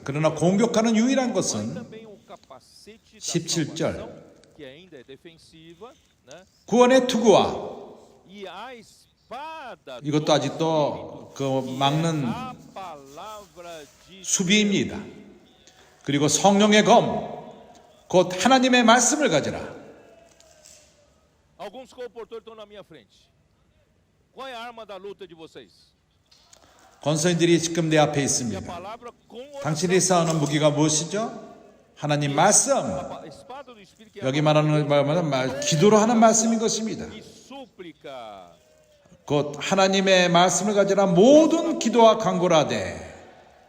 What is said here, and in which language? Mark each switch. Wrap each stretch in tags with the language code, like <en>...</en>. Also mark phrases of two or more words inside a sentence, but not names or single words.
<ko>그러나 공격하는 유일한 것은 17절 구원의 투구와 이것도 아직도 그 막는 수비입니다. 그리고 성령의 검 곧 하나님의 말씀을 가지라.</ko> <pt>Alguns comportores estão na minha frente. Qual é a arma da luta de vocês?</pt> <ko>권선들이 지금 내 앞에 있습니다. 당신이 싸우는 무기가 무엇이죠? 하나님 말씀. 여기 말하는 말은 기도로 하는 말씀인 것입니다. 곧 하나님의 말씀을 가지라 모든 기도와 간구를 하되.</ko>